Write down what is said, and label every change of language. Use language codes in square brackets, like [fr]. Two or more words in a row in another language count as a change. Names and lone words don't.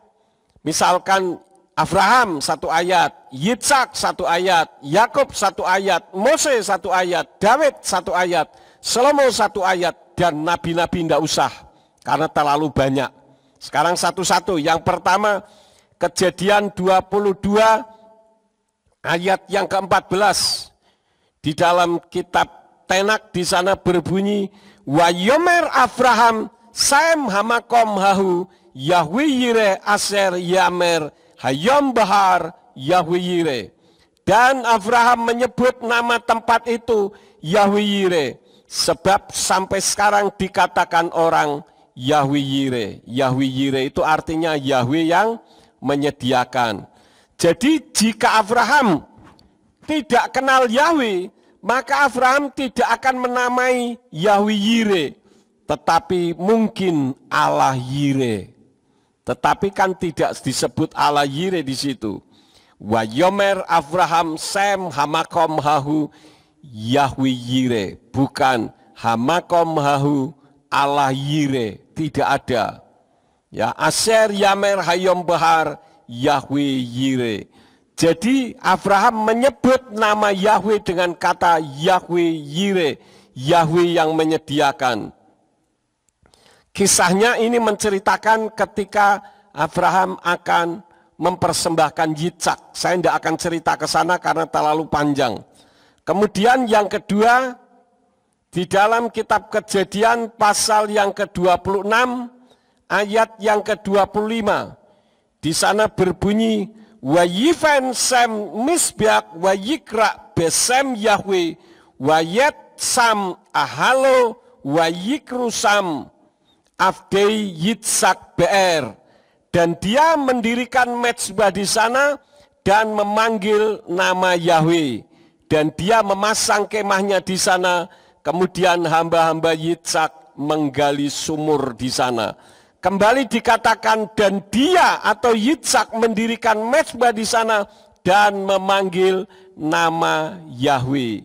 [id] Misalkan Abraham satu ayat, Yitzhak satu ayat, Yakub satu ayat, Mose satu ayat, Daud satu ayat, Salomo satu ayat, dan nabi-nabi tidak usah karena terlalu banyak. Sekarang satu-satu. Yang pertama Kejadian 22 ayat yang ke-14. Di dalam kitab Tenak di sana berbunyi, [he] ויאמר אברהם שם המקום ההוא יהוה יראה אשר יאמר היום בהר יהוה יראה. [id] Dan Abraham menyebut nama tempat itu Yahweh Yire. Sebab sampai sekarang dikatakan orang Yahweh Yire. Yahweh Yire itu artinya Yahweh yang menyediakan. Jadi jika Abraham tidak kenal Yahweh, maka Abraham tidak akan menamai Yahweh Yire, tetapi mungkin Allah Yire. Tetapi kan tidak disebut Allah Yire di situ. [he] ויאמר אברהם שם המקום ההוא יהוה יראה, bukan המקום ההוא אללה יראה, [id] tidak ada. Ya, [he] אשר יאמר היום בהר יהוה יראה. [id] Jadi Abraham menyebut nama Yahweh dengan kata Yahweh Yire, Yahweh yang menyediakan. Kisahnya ini menceritakan ketika Abraham akan mempersembahkan Yitzhak. Saya tidak akan cerita ke sana karena terlalu panjang. Kemudian yang kedua, di dalam kitab Kejadian pasal yang ke-26, ayat yang ke-25. Di sana berbunyi, [he] ויבן שם מזבח ויקרא בשם יהוה ויט שם אהלו ויכרו שם עבדי יצחק באר. [id] Dan dia mendirikan mezbah di sana dan memanggil nama Yahweh. Dan dia memasang kemahnya di sana, kemudian hamba-hamba Yitzhak menggali sumur di sana. Kembali dikatakan, dan dia atau Yitzhak mendirikan mezbah di sana dan memanggil nama Yahweh.